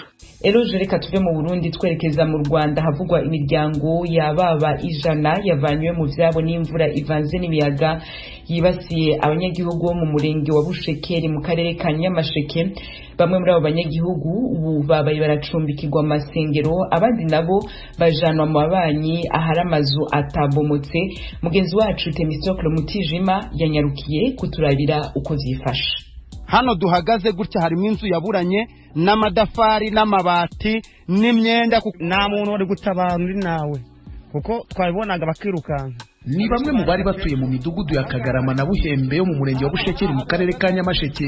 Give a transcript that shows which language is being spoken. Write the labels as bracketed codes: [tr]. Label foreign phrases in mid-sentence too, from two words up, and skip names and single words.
[rn] Eloge, reka tuve mu Burundi twerekeza mu Rwanda havugwa imiryango yababa 100 yavanywe mu vyabo n'imvura ivanze n'imiyaga yibasiye abanyagihugu bo mu murenge wa Bushekeri mu karere ka Nyamasheke. Bamwe muri abo banyagihugu ubu babaye baracumbikirwa amasengero, abandi nabo bajanwa mu babanyi ahari amazu atabomotse. Mugenzi wacu Temistokle Mutijima yanyarukiye kuturabira uko vyifashe. [rw] Hano duhagaze gutya harimo inzu yaburanye n'amadafari n'amabati n'imyenda, nta muntu wari gutabara nawe kuko twabibonaga bakirukanka. Ni bamwe mu bari batuye mu midugudu ya Kagarama na Buhembe yo mu murenge wa Bushekeri mu karere ka Nyamasheke.